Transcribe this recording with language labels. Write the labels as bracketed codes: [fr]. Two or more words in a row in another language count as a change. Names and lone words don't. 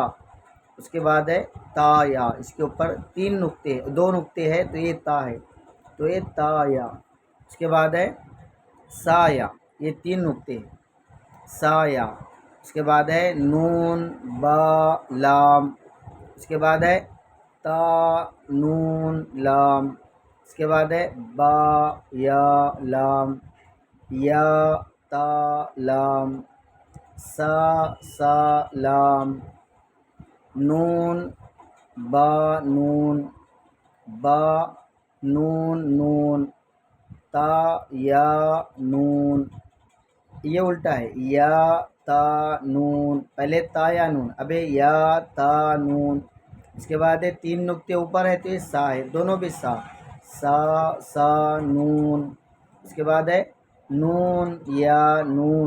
[ur] اس کے بعد ہے تا یا، اس کے اوپر 3 نقطے، 2 نقطے ہے، تو یہ تا ہے، تو یہ تا یا۔ اس کے بعد ہے سا یا، یہ 3 نقطے ہیں، سا یا۔ اس کے بعد ہے نون با لام۔ اس کے بعد ہے تا نون لام۔ اس کے بعد ہے با یا لام، یا تا لام، سا لام، نون با نون، با نون نون، تا یا نون۔ یہ الٹا ہے، یا تا نون، پہلے تا یا نون، اب یا تا نون۔ اس کے بعد ہے 3 نقطے اوپر ہے، تو یہ سا ہے، دونوں بھی سا، سا نون۔ اس کے بعد ہے نون یا نون۔